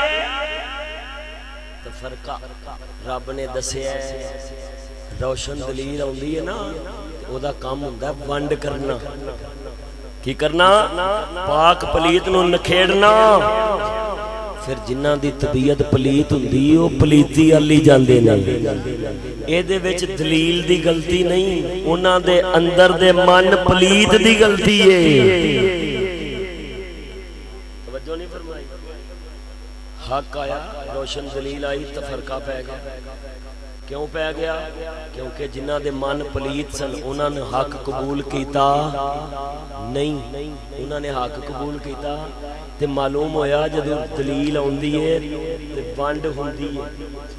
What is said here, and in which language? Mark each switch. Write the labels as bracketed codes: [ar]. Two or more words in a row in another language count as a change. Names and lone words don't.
[pa] تفرقہ رب نے دسیا روشن دلیل آندی ہے نا او دا کام ہوندا ہے ونڈ کرنا کی کرنا پاک پلیت نو نکھیڑنا پھر جنہاں دی طبیعت پلیت ہوندی او پلیتی والی جاندے نے اے دے وچ دلیل دی غلطی نہیں انہاں دے اندر دے من پلیت دی غلطی ہے توجہ نہیں فرمائی حق آیا روشن دلیل آئی تفرقہ پہ گیا کیوں پہ گیا کیونکہ جنہ دے من پلیت سن انہوں نے حق قبول کیتا نہیں انہوں نے حق قبول کیتا تے معلوم ہویا جدو دلیل آندی ہے تے ونڈ ہوندی ہے